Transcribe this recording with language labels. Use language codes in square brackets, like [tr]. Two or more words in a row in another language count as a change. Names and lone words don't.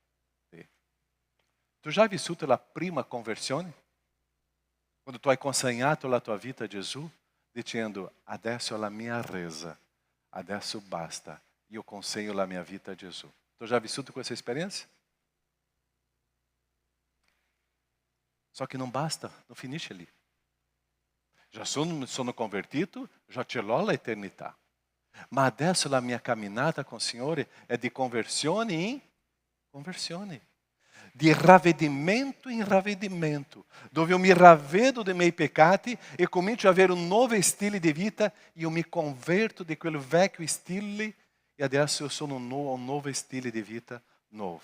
[it] Tu já hai vissuto la prima conversione? Quando tu hai consegnato la tua vita a Gesù, dicendo, adesso è la mia resa, adesso basta, io consegno la mia vita a Gesù. Tu já hai vissuto questa esperienza? [pt] Só que não basta, não finisce lì. [it] Já sono convertito, já ce l'ho l'eternità. Ma adesso la mia camminata con il Signore è di conversione in conversione. Di ravvedimento in ravvedimento, dove io mi ravvedo dei miei peccati e comincio a avere un nuovo stile di vita e io mi converto di quel vecchio stile e adesso io sono un nuovo stile di vita nuovo.